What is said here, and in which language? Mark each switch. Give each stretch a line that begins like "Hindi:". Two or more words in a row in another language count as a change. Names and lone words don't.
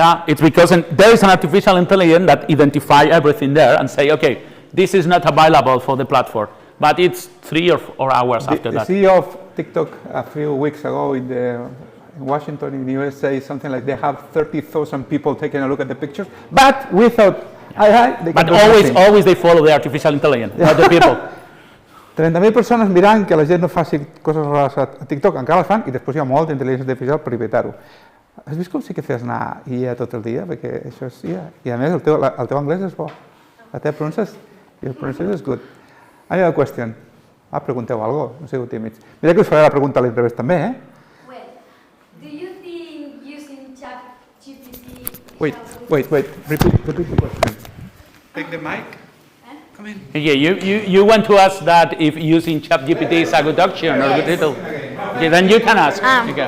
English: Yeah, it's because there is an artificial intelligence that identifies everything there and say, okay, this is not available for the platform, but it's 3 or 4 hours after that. The CEO of TikTok a few weeks ago in Washington, in the USA, something like they have 30,000 people taking a look at the pictures, but without AI, they can But do always, nothing. always they follow the artificial intelligence, not the people.
Catalan: 30.000 persones mirant que la gent no faci coses rares a TikTok, encara les fan, i després hi ha molta intel·ligència artificial per evitar-ho. Has vist com sí que fes anar IA tot el dia? Perquè això és IA. I a més el teu anglès és bo. La teva pronunciació és good.
English: Any other question?
Catalan: Pregunteu alguna cosa, no sigueu tímids. Mira que us faré la pregunta a l'inrevés també, eh?
English: Well, do you think using ChatGPT... Wait. Repeat the question. Take the mic. Come in. Okay, you want to ask that if using ChatGPT is a good option or a good title. Okay, then you can ask. Okay.